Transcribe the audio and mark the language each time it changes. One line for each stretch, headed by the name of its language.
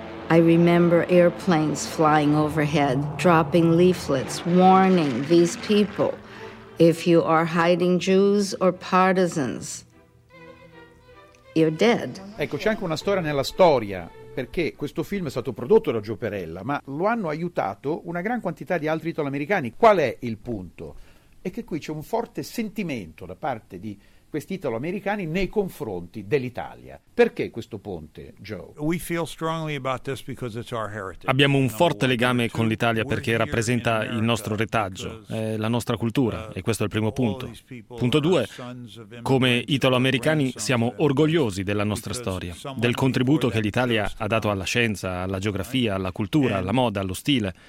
English: I remember airplanes flying overhead, dropping leaflets, warning these people, if you are hiding Jews or partisans, you're dead.
Italian: Ecco, c'è anche una storia nella storia, perché questo film è stato prodotto da Gio Perella, ma lo hanno aiutato una gran quantità di altri italoamericani. Qual è il punto? È che qui c'è un forte sentimento da parte di questi italoamericani nei confronti dell'Italia. Perché questo ponte, Joe?
English: We feel strongly about this because it's our heritage.
Italian: Abbiamo un forte legame con l'Italia perché rappresenta il nostro retaggio, la nostra cultura, e questo è il primo punto. Punto due, come italoamericani siamo orgogliosi della nostra storia, del contributo che l'Italia ha dato alla scienza, alla geografia, alla cultura, alla moda, allo stile.